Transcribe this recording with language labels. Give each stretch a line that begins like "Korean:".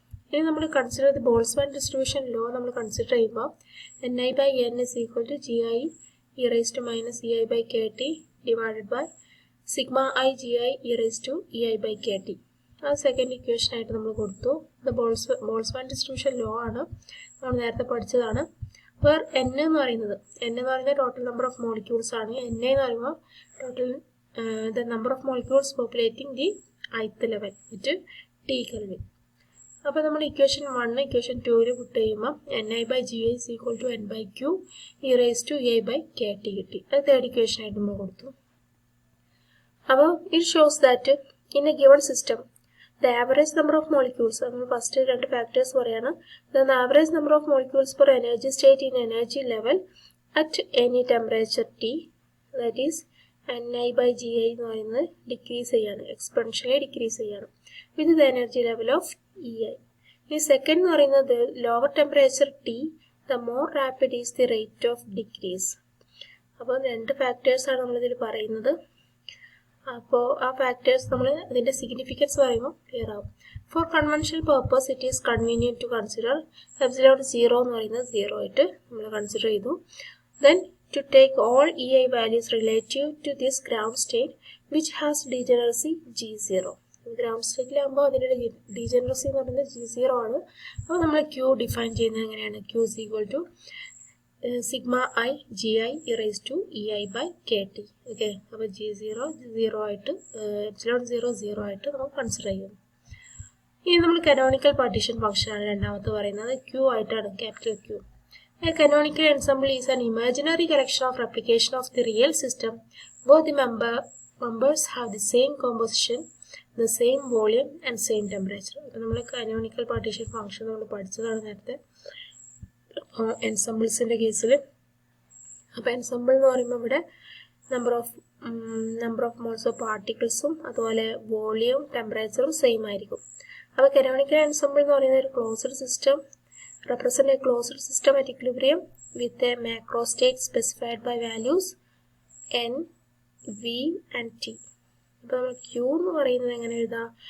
Malayalam: ഇനി നമ്മൾ കൺസിഡർ ചെയ്ത് ബോൾട്സ്മാൻ ഡിസ്ട്രിബ്യൂഷൻ ലോ നമ്മൾ കൺസിഡർ ചെയ്യുമ്പോൾ
English: Ni by n is equal to Gi e raised to minus Ei by Kt divided by sigma I Gi e raised to Ei by Kt.
Malayalam: ആ second equation ആയിട്ട് നമ്മൾ കൊടുത്തു. ഇത് Boltzmann distribution law ആണ്, നമ്മൾ നേരത്തെ പഠിച്ചതാണ്. വേർ n എന്ന് പറയുന്നത് ടോട്ടൽ നമ്പർ ഓഫ് മോളിക്യൂൾസ് ആണ്. n എന്ന് പറയുമ്പോൾ
English: Total the number of molecules populating the ith level with T kelvin.
Malayalam: അപ്പോൾ നമ്മൾ ഇക്വേഷൻ 1 ഇക്വേഷൻ 2 പുട്ട് ചെയ്യുമ്പോൾ
English: Ni by Gi is equal to n by q e raised to a by kt കിട്ടി.
Malayalam: അത് third equation ആയിട്ട് നമ്മൾ കൊടുത്തു. അപ്പോൾ
English: it shows that in a given system the average number of molecules,
Malayalam: നമ്മൾ first രണ്ട് factors പറയാണ്.
English: Then the average number of molecules per energy state in energy level at any temperature T, that is Ni by Gi
Malayalam: എന്ന് പറയുന്നത് decrease ചെയ്യാണ്,
English: Exponentially decrease ചെയ്യാണ് with the energy level of EI.
Malayalam: ഈ second എന്ന് പറയുന്നത്
English: Lower temperature T, the more rapid is the rate of decrease.
Malayalam: അപ്പോൾ രണ്ട് ഫാക്ടേഴ്സാണ് നമ്മളിതിൽ പറയുന്നത്. അപ്പോൾ ആ ഫാക്ടേഴ്സ് നമ്മൾ അതിൻ്റെ സിഗ്നിഫിക്കൻസ് പറയുമ്പോൾ ക്ലിയർ ആവും.
English: for conventional purpose it is convenient to consider epsilon 0
Malayalam: എന്ന് പറയുന്നത് 0 ആയിട്ട് നമ്മൾ കൺസിഡർ ചെയ്തു.
English: Then to take all EI values relative to this ground state which has degeneracy G0.
Malayalam: Ground സ്റ്റേറ്റിലാകുമ്പോൾ അതിൻ്റെ ഡീജനറസി എന്ന് പറയുന്നത് G0 ആണ്. അപ്പോൾ നമ്മൾ ക്യൂ ഡിഫൈൻ ചെയ്യുന്നത് എങ്ങനെയാണ്?
English: Q is equal to sigma i g i e raise to e i by k t.
Malayalam: Okay, അപ്പോൾ G0 0 ആയിട്ട് എപ്സിലോൺ 0 ആയിട്ട് നമുക്ക് കൺസിഡർ ചെയ്യും. ഇനി നമ്മൾ കനോണിക്കൽ പാർട്ടീഷൻ ഫംഗ്ഷനാണ് രണ്ടാമത്തെ പറയുന്നത്. ക്യൂ ആയിട്ടാണ്, capital Q.
English: A canonical ensemble is an imaginary collection of replication of the real system where the members have the same composition, the same volume and same temperature.
Malayalam: അപ്പോൾ നമ്മൾ canonical partition function നമ്മൾ പഠിച്ചതാണ് നേരത്തെ എൻസംബിൾസിൻ്റെ കേസിൽ. അപ്പോൾ ensemble എന്ന് പറയുമ്പോൾ ഇവിടെ നമ്പർ ഓഫ് മോൾസ് ഓഫ് പാർട്ടിക്കിൾസും അതുപോലെ വോളിയവും ടെമ്പറേച്ചറും സെയിം ആയിരിക്കും. അപ്പോൾ കനോണിക്കൽ എൻസംബിൾ എന്ന് പറയുന്ന ഒരു closed system
English: represent a closed system at equilibrium with a macro state specified by values n, v and t.
Malayalam: അപ്പോൾ നമ്മൾ q എന്ന് പറയുന്നത് എങ്ങനെ എഴുതാം?